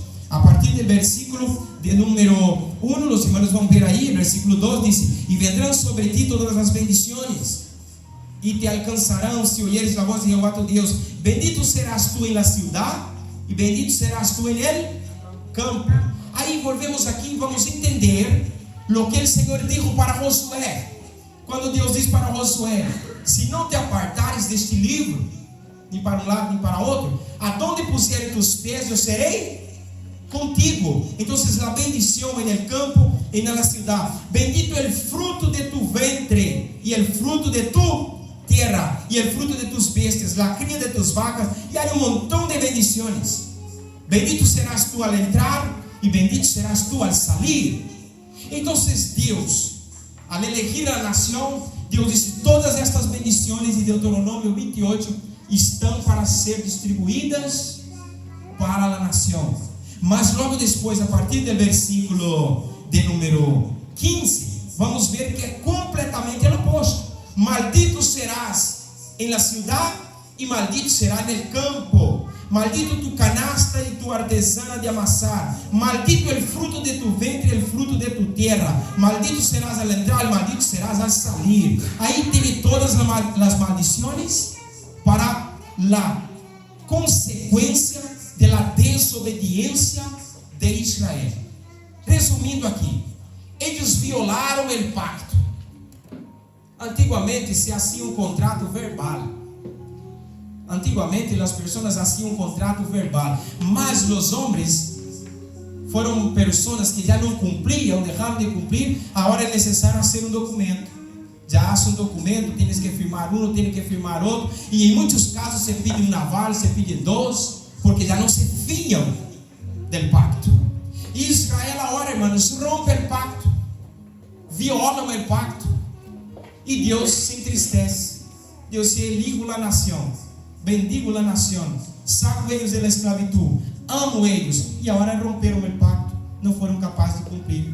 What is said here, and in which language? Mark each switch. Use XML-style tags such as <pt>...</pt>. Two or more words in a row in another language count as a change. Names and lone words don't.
<es>A partir del versículo de número 1, los hermanos van a ver ahí, el versículo 2 dice, y vendrán sobre ti todas las bendiciones, y te alcanzarán si oyeres la voz de Jehová tu Dios. Bendito serás tú en la ciudad, y bendito serás tú en el campo. Ahí volvemos aquí y vamos a entender lo que el Señor dijo para Josué.</es> <pt>Cuando Deus diz para Josué, se não te apartares deste livro, nem para um lado nem para outro, aonde puserem tus pés, eu serei contigo. Então, a bendição</pt> <es>en el campo</es> <pt>e na ciudad.</pt> <es>Bendito el fruto de tu ventre e el fruto de tu tierra e el fruto de tus bestias, la cría de tus vacas,</es> <pt>e há um montão de bendições.</pt> <es>Bendito serás tú al entrar e bendito serás tú al salir.</es> <pt>Então, Deus, al elegir a nação, Deus disse, todas estas bendições de Deuteronômio 28 estão para ser distribuídas para a nação. Mas logo depois, a partir do versículo de número 15, vamos ver que é completamente o oposto.</pt> <es>Maldito serás en la ciudad y maldito será en el campo. Maldito tu canasta y tu artesana de amasar. Maldito el fruto de tu ventre y el fruto de tu tierra. Maldito serás al entrar, maldito serás al salir. Ahí tiene todas las maldiciones para la consecuencia de la desobediencia de Israel.</es> <pt>Resumindo aqui, eles violaram o pacto. Antigamente</pt> <es>se hacía</es> <pt>um contrato verbal. Antigamente as pessoas haciam um contrato verbal, mas os homens foram pessoas que já não cumpriam, deixaram de cumprir. Agora é necessário fazer um documento. Já hace um documento,</pt> <es>tienes que firmar</es> <pt>um,</pt> <es>tienes que firmar</es> <pt>outro, e em muitos casos</pt> <es>se pide</es> <pt>um aval,</pt> <es>se pide</es> <pt>dois, porque já não se fiam do pacto. E Israel agora, hermanos, rompe o pacto, violam o pacto, e Deus se entristece. Deus se elijo a nação, bendigo a nação, saco eles da esclavitud, amo eles, e agora romperam o pacto, não foram capazes de cumprir.</pt>